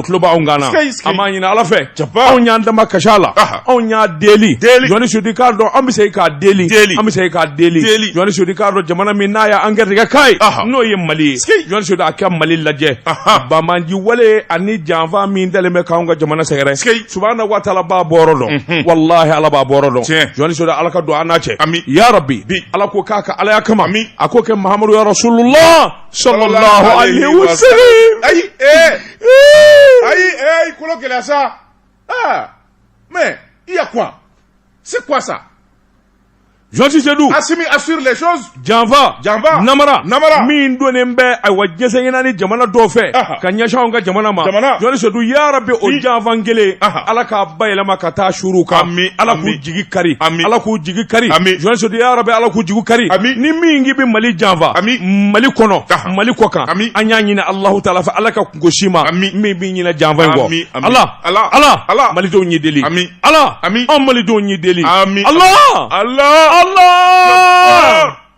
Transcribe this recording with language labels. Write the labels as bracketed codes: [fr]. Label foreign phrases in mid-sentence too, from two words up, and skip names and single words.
[bm] tulo b'anw kan na an b'a ɲini ala fɛ anw y'an dama kasi a la anw y'a deli Jɔnni Sodi k'a dɔn an bɛ segin k'a deli an bɛ segin k'a deli Jɔnni Sodi k'a dɔn jamana min n'a ya angɛrɛtigɛ k'a ye n'o ye Mali ye Jɔnni Sodi a kɛ Mali lajɛ bamanji wale ani janfa min dalen bɛ k'anw ka jamana sɛgɛrɛ [ar] سبحانه وتعالى [bm] b'a bɔrɔ dɔn wallahi ala b'a bɔrɔ dɔn Jɔnni Sodi ala ka don an n'a cɛ [ar] يا ربي [bm] ala ko k'a ka alaya kama a ko kɛ Muhammadu [ar] يا رسول الله صلى الله عليه وسلم [bm] Ayi kolo gɛlɛya sa. [fr] Mais il y a quoi? C'est quoi ça? Joasi Sedou Assimi assure les choses. [bm] janfa namara min donnen bɛ ayiwa jɛsɛɲɛna ni jamana dɔw fɛ ka ɲɛsin anw ka jamana ma Jɔnni Sedou [ar] يا ربي [bm] o janfan kelen ala k'a bayɛlɛma ka taa suru kan ala k'u jigi kari ala k'u jigi kari Jɔnni Sedou [ar] يا ربي [bm] ala k'u jigi kari ni min k'i bɛ Mali janfa Mali kɔnɔ Mali kɔ kan an y'a ɲini Alahu Taala fɛ ala ka kungo si ma min b'i ɲinɛ janfa in kɔ ala malidenw ɲi deli ala anw malidenw ɲi deli Allah